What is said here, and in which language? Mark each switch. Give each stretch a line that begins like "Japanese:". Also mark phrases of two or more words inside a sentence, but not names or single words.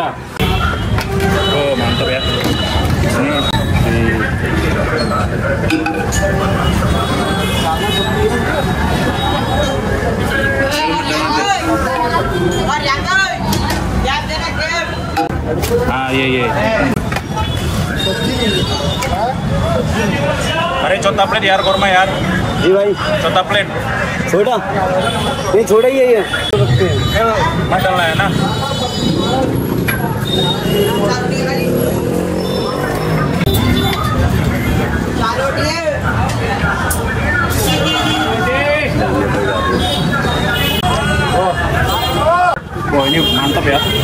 Indonesian: Oh mantap ya. Ini iya.
Hindi: अरे छोटा प्लेट यार कोरमा यार जी भाई छोटा प्लेट छोटा ये छोटा ही है ये मसाला है ना
Indonesian: wah ini mantap ya.